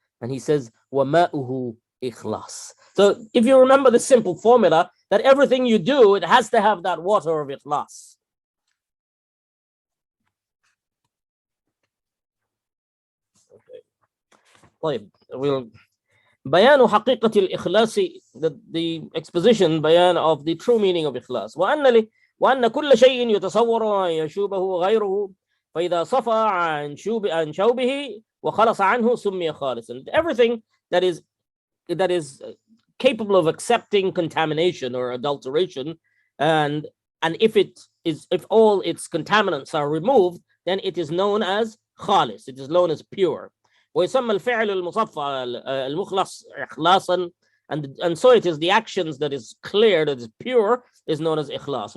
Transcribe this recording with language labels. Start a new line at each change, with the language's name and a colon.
English: And he says,
Arabic: وَمَاءُهُ إِخْلَاص.
English: So if you remember the simple formula, that everything you do, it has to have that water of ikhlas. Okay. We'll
Arabic: بيان حقيقة الإخلاص,
English: the exposition, بيان of the true meaning of إخلاص.
Arabic: وأن كل شيء يتصور أن يشوبه غيره فإذا صفى عن شوبه وخلص عنه سمي خالصا.
English: Everything that is capable of accepting contamination or adulteration, and if all its contaminants are removed, then it is known as خالص. It is known as pure.
Arabic: ويسمى الفعل المصفى المخلص إخلاصا,
English: and so it is the actions that is clear, that is pure, is known as إخلاص.